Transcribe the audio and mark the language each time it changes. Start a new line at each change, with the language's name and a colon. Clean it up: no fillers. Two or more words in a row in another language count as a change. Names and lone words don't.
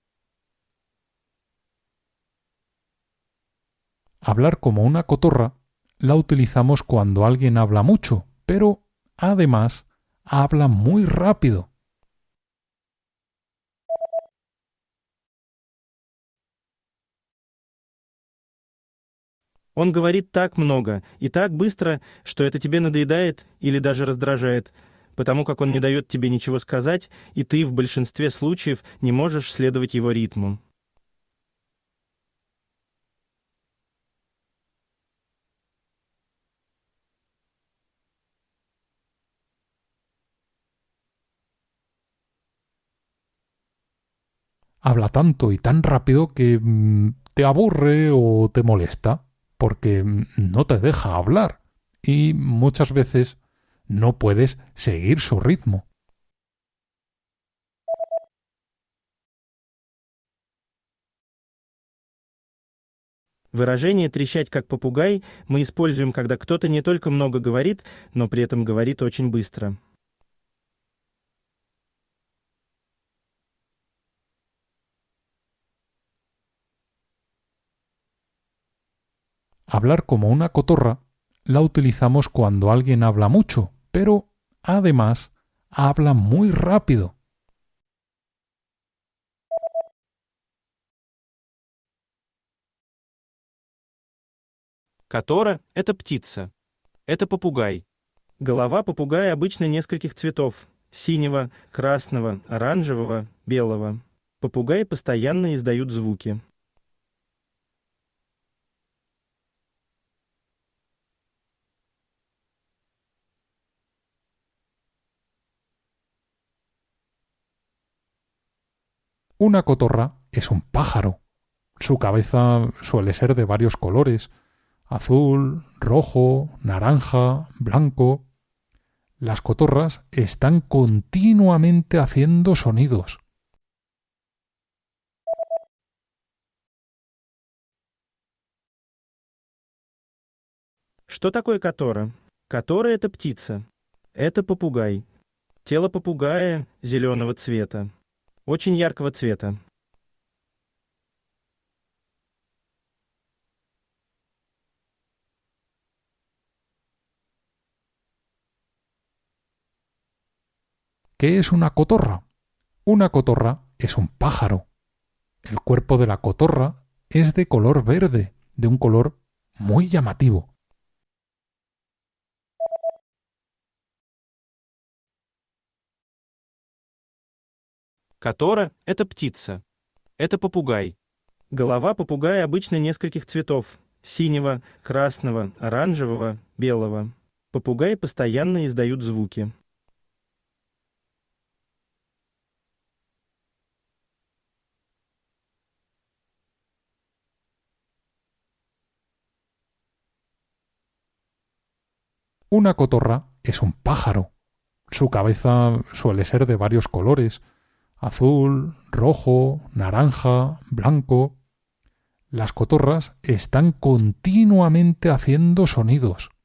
Spanish: Hablar como una cotorra la utilizamos cuando alguien habla mucho, pero además habla muy rápido.
Russian: Он говорит так много и так быстро, что это тебе надоедает или даже раздражает, потому как он не дает тебе ничего сказать, и ты в большинстве случаев не можешь следовать его ритму.
Spanish: Habla tanto y tan rápido que te aburre o te molesta, porque no te deja hablar y muchas veces no puedes seguir su ritmo.
Russian: Выражение «трещать как попугай» мы используем, когда кто-то не только много говорит, но при этом говорит очень быстро.
Spanish: Hablar como una cotorra la utilizamos cuando alguien habla mucho, pero además habla muy rápido.
Russian: Котора — это птица. Это попугай. Голова попугая обычно нескольких цветов: синего, красного, оранжевого, белого. Попугаи постоянно издают звуки.
Spanish: Una cotorra es un pájaro. Su cabeza suele ser de varios colores: azul, rojo, naranja, blanco. Las cotorras están continuamente haciendo sonidos.
Russian: Что такое котора? Котора — это птица. Это попугай. Тело попугая зеленого цвета. Очень яркого цвета.
Spanish: ¿Qué es una cotorra? Una cotorra es un pájaro. El cuerpo de la cotorra es de color verde, de un color muy llamativo.
Russian: Котора — это птица. Это попугай. Голова попугая обычно нескольких цветов: синего, красного, оранжевого, белого. Попугаи постоянно издают звуки.
Spanish: Una cotorra es un pájaro. Su cabeza suele ser de varios colores: azul, rojo, naranja, blanco. Las cotorras están continuamente haciendo sonidos.